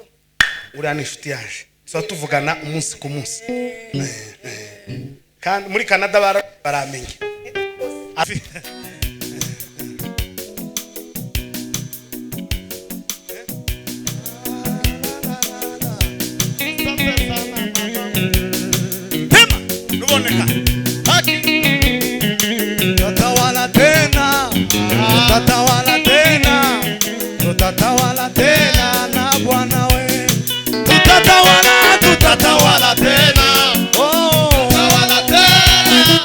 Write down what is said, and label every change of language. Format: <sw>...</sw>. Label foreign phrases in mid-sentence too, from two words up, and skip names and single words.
<rw>uriya ni inshuti yaje so tuvugana umunsi ku munsi kandi muri Canada baramenye nuboneka</rw> <sw>tutatawala tena tutatawala tena na Bwana we tutatawala tena tutatawala tena</sw>